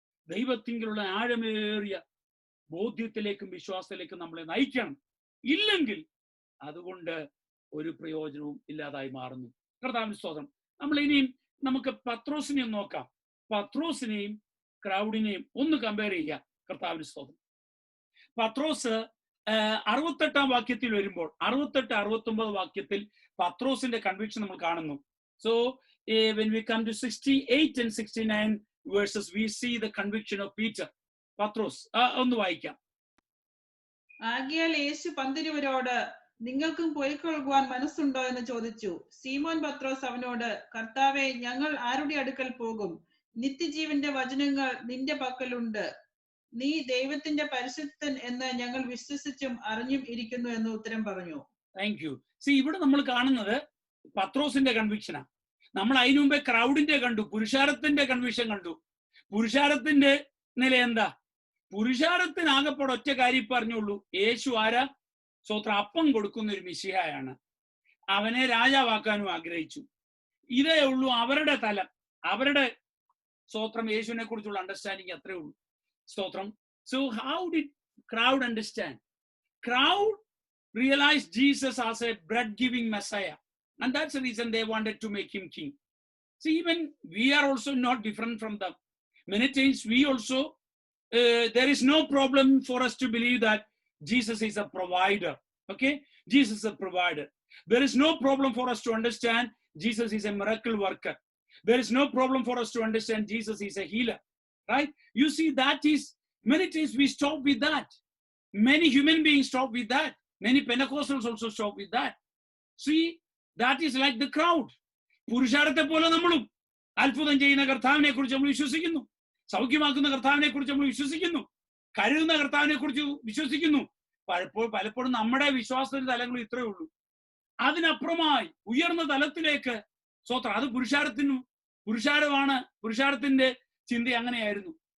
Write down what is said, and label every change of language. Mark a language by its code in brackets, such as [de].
[ml] ദൈവത്തിലുള്ള ആഴമേറിയ ബോധ്യത്തിലേക്കും വിശ്വാസത്തിലേക്കും നമ്മളെ നയിക്കണം. ഇല്ലെങ്കിൽ അതുകൊണ്ട് ഒരു പ്രയോജനവും ഇല്ലാതായി മാറുന്നു. കർത്താവിന്റെ സ്തോത്രം. നമ്മൾ ഇനിയും നമുക്ക് പത്രോസിനെയും നോക്കാം. പത്രോസിനെയും ക്രൗഡിനെയും ഒന്ന് കമ്പയർ ചെയ്യാം. കർത്താവിന്റെ സ്തോത്രം. പത്രോസ് 68 വാക്യത്തിൽ വരുമ്പോൾ 68-69 വാക്യത്തിൽ പത്രോസിന്റെ കൺവിക്ഷൻ നമ്മൾ കാണുന്നു. [en] So when we come to 68 and 69 verses, we see the conviction of Peter. [ml] പത്രോസ് ഒന്ന് വായിക്കാം. ആകയാൽ യേശു പന്തിരുവരോട്, നിങ്ങൾക്കും പൊയ്ക്കൊള്ളുവാൻ മനസ്സുണ്ടോ എന്ന് ചോദിച്ചു. സീമോൻ പത്രോസ് അവനോട്, കർത്താവേ, ഞങ്ങൾ ആരുടെ അടുക്കൽ പോകും? നിത്യജീവന്റെ വചനങ്ങൾ നിന്റെ പക്കലുണ്ട്. നീ ദൈവത്തിന്റെ പരിശുദ്ധൻ എന്ന് ഞങ്ങൾ വിശ്വസിച്ചും അറിഞ്ഞും ഇരിക്കുന്നു എന്ന് ഉത്തരം പറഞ്ഞു. [en] Thank you. [ml] സി, ഇവിടെ നമ്മൾ കാണുന്നത് പത്രോസിന്റെ കൺവിക്ഷനാണ്. നമ്മൾ അതിനു മുമ്പേ ക്രൗഡിന്റെ കണ്ടു, പുരുഷാരത്തിന്റെ കൺവിക്ഷൻ കണ്ടു. പുരുഷാരത്തിന്റെ നില എന്താ? പുരുഷാരത്തിനാകപ്പെടെ ഒറ്റ കാര്യം പറഞ്ഞുള്ളൂ, യേശു ആരാ? സ്വത്രം അപ്പം കൊടുക്കുന്ന ഒരു മിശിഹായാണ്. അവനെ രാജാവാക്കാനും ആഗ്രഹിച്ചു. ഇതേ ഉള്ളൂ അവരുടെ തലം, അവരുടെ സ്തോത്രം യേശുവിനെ കുറിച്ചുള്ള അണ്ടർസ്റ്റാൻഡിങ് അത്രേ ഉള്ളൂ. സ്തോത്രം. [en] So how did crowd understand? Crowd realized Jesus as a bread-giving Messiah. And that's the reason they wanted to make him king. See, even we are also not different from them. Many times we also, there is no problem for us to believe that Jesus is a provider. Okay? Jesus is a provider. There is no problem for us to understand Jesus is a miracle worker. There is no problem for us to understand Jesus is a healer. Right? You see, that is, many times we stop with that. Many human beings stop with that. Many Pentecostals also stop with that. See, that is like the crowd. [ml] പുരുഷാരത്തെ പോലെ നമ്മളും അത്ഭുതം ചെയ്യുന്ന കർത്താവിനെ കുറിച്ച് നമ്മൾ വിശ്വസിക്കുന്നു, സൗഖ്യമാക്കുന്ന കർത്താവിനെ കുറിച്ച് നമ്മൾ വിശ്വസിക്കുന്നു, കരുതുന്ന കർത്താവിനെ കുറിച്ച് വിശ്വസിക്കുന്നു. പലപ്പോഴും നമ്മുടെ വിശ്വാസത്തിന്റെ തലങ്ങൾ ഇത്രയേ ഉള്ളൂ. അതിനപ്പുറമായി ഉയർന്ന തലത്തിലേക്ക് സ്വത്രം, അത് പുരുഷാരമാണ്, പുരുഷാരത്തിന്റെ ചിന്ത അങ്ങനെയായിരുന്നു.